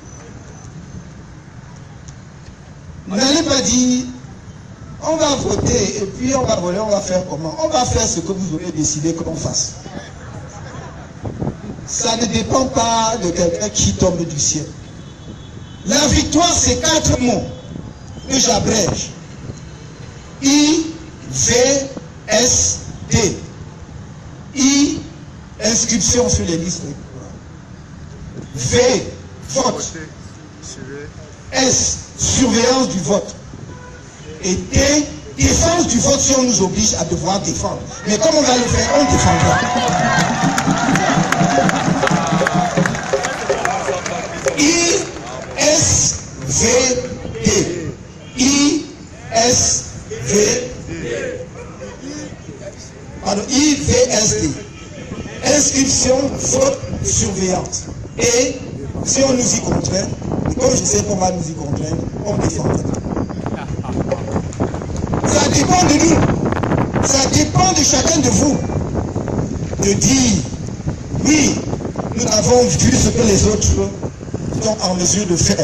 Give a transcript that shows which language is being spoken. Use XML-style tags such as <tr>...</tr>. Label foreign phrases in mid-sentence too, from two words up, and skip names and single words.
<fr>N'allez pas dire, on va voter et puis on va voler, on va faire comment? On va faire ce que vous aurez décidé qu'on fasse. Ça ne dépend pas de quelqu'un qui tombe du ciel. La victoire, c'est 4 mots que j'abrège. I-V-S-D. I, inscription sur les listes électorales. V, vote. S, surveillance du vote. Et D, défense du vote si on nous oblige à devoir défendre. Mais comme on va le faire, on défendra. I-S-V-D. I-S-V-D. Pardon, I-V-S-D. Inscription, vote, surveillance. Et si on nous y contraint, comme je sais qu'on va nous y contraindre, on défendra. Ça dépend de nous. Ça dépend de chacun de vous. De dire, oui, nous avons vu ce que les autres sont en mesure de faire.</fr>